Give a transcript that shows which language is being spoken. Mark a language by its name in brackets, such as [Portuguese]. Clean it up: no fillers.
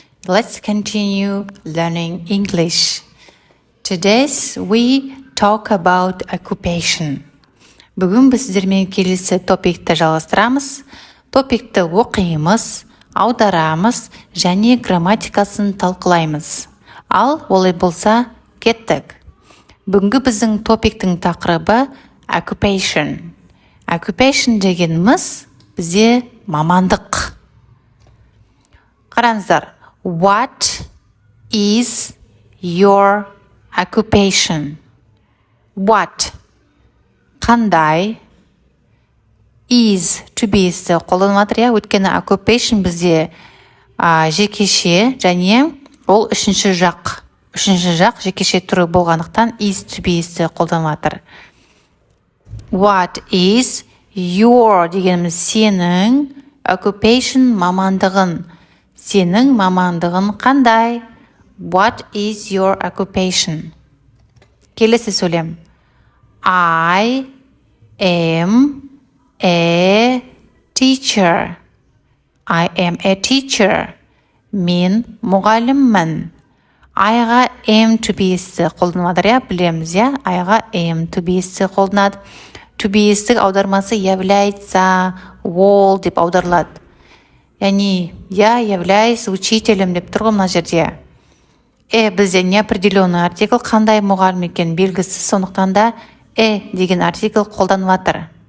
[English] Let's continue learning English. Today we talk about occupation. [Kazakh] Бүгін біз сіздермен келесі топикті жалғастырамыз. Топикті оқимыз, аударамыз және грамматикасын талқылаймыз. Ал олай болса кеттік. Бүгінгі біздің топиктің тақырыбы occupation. Occupation дегеніміз бізде мамандық. Қараңыздар. [English] What is your occupation? What? [Kazakh] Қандай? Is, to be қолданылады, өйткені occupation бізде жекеше және ол үшінші жақ жекеше түрі болғандықтан is, to be қолданылады. What is your дегеніміз сенің occupation мамандығын. Сенің мамандығын қандай? [English] What is your occupation? [Kazakh] Келесі сөйлем. [English] I am a teacher. I am a teacher. [Kazakh] Мен мұғаліммін. I-ға am to be қолданылады, білеміз, I-ға am to be қолданады. To be аудармасы [Russian] является, [Kazakh] ол деп аударылады. Яғни, [Russian] я являюсь учителем [Kazakh] деп тұрғы мына жерде. Бізде неопределенный артикль, қандай мұғалім екен белгісіз, сондықтан да деген артикль қолданылады.